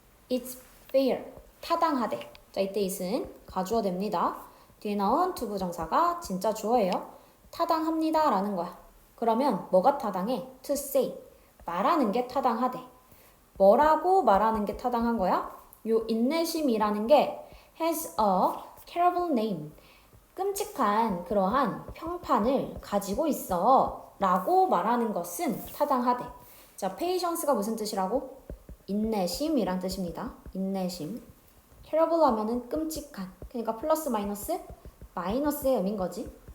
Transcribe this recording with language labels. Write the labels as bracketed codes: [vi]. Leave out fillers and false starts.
[en] It's fair. [ko] 타당하대. 자, 이때 it은 가주어 됩니다. 뒤에 나온 투부정사가 진짜 주어예요. 타당합니다 라는 거야. 그러면 뭐가 타당해? To say. 말하는 게 타당하대. 뭐라고 말하는 게 타당한 거야? 요 인내심이라는 게 [en] has a terrible name. [ko] 끔찍한 그러한 평판을 가지고 있어 라고 말하는 것은 타당하대. 자, patience가 무슨 뜻이라고? 인내심이란 뜻입니다. 인내심. terrible 하면은 끔찍한. 그러니까 플러스 마이너스? 마이너스의 의미인 거지.